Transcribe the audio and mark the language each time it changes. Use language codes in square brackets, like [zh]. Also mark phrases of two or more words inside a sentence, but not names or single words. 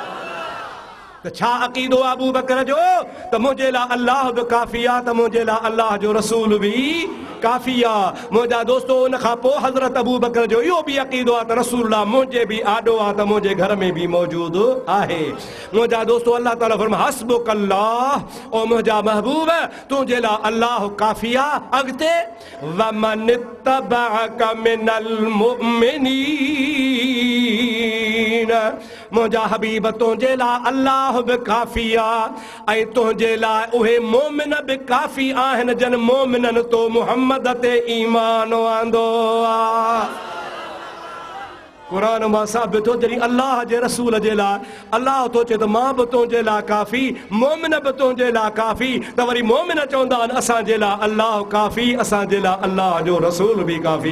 [sd] त छा अक़ीदो आहे अबू बकर जो? त मुंहिंजे लाइ अल्लाह बि काफ़ी आहे, त मुंहिंजे लाइ अल्लाह जो रसूल बि काफ़ी आहे। मुंहिंजा दोस्तो, उन खां पोइ हज़रत अबू बकर जो इहो बि अक़ीदो आहे त रसूलुल्लाह मुंहिंजे बि आॾो आहे त मुंहिंजे घर में बि मौजूदु आहे। मुंहिंजा दोस्तो, अल्लाह ताला फरमाए [ar] حسبك الله, [sd] ओ मुंहिंजा महबूब तुंहिंजे लाइ अल्लाह काफ़ी आहे। [ar] अॻिते ومن اتبعك من المؤمنين, [sd] मुंहिंजा हबीब तुंहिंजे लाइ अल्लाह बि काफ़ी आहे ऐं तुंहिंजे लाइ उहे मोमिन बि काफ़ी आहिनि जन मोमिननि तो मुहम्मद ते ईमान आंदो आहे। कुरान मां साबित हो, जॾहिं अल्लाह जे रसूल जे लाइ अल्लाह थो चए त मां बि तुंहिंजे लाइ काफ़ी, मोमिन बि तुंहिंजे लाइ काफ़ी, त वरी मोमिन चवंदा आहिनि असांजे लाइ अल्लाह काफ़ी, असांजे लाइ अल्लाह जो रसूल बि काफ़ी।